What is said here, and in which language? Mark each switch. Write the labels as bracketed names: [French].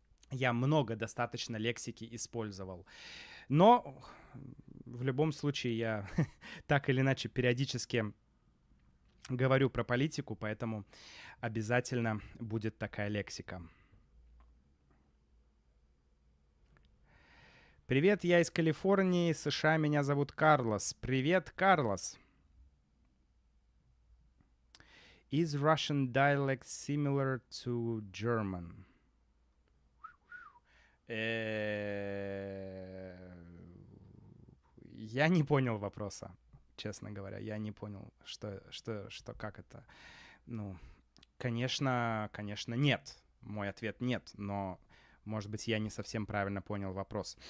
[Russian] Я много достаточно лексики использовал. Но в любом случае я так или иначе периодически говорю про политику, поэтому обязательно будет такая лексика. Привет, я из Калифорнии, США, меня зовут Карлос. Привет, Карлос. [English] Is Russian dialect similar to German? [Russian] Я не понял вопроса, честно говоря. Я не понял, как это. Ну, конечно, нет. Мой ответ нет, но, может быть, я не совсем правильно понял вопрос.